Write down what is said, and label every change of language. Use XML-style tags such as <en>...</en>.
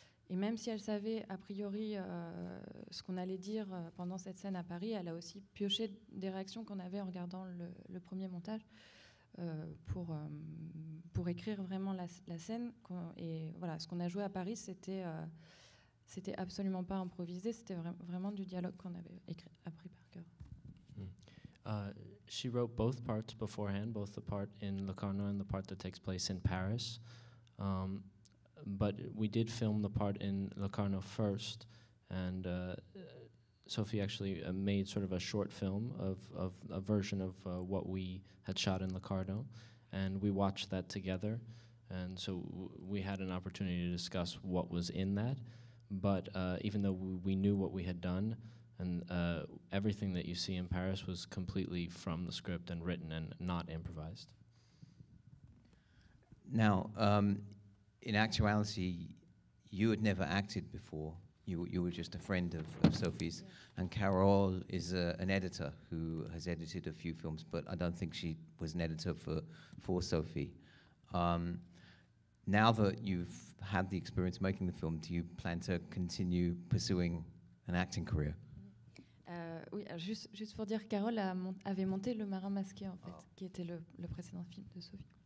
<fr>Et même si elle savait a priori ce qu'on allait dire pendant cette scène à Paris, elle a aussi pioché des réactions qu'on avait en regardant le premier montage pour écrire vraiment la scène. Et voilà, ce qu'on a joué à Paris, c'était absolument pas improvisé, c'était vraiment du dialogue qu'on avait appris par cœur.</fr> <en>She wrote both parts beforehand, both the part in Locarno and the part that takes place in Paris. But we did film the part in Locarno first, and Sophie actually made sort of a short film of a version of what we had shot in Locarno, and we watched that together, and so we had an opportunity to discuss what was in that, but even though we knew what we had done, and everything that you see in Paris was completely from the script and written and not improvised. Now, in actuality, you had never acted before. You were just a friend of Sophie's. Yeah. And Carole is an editor who has edited a few films, but I don't think she was an editor for Sophie. Now that you've had the experience making the film, do you plan to continue pursuing an acting career?</en> <fr>Oui, juste pour dire, Carole avait monté Le Marin Masqué, en fait, qui était le précédent film de Sophie.</fr>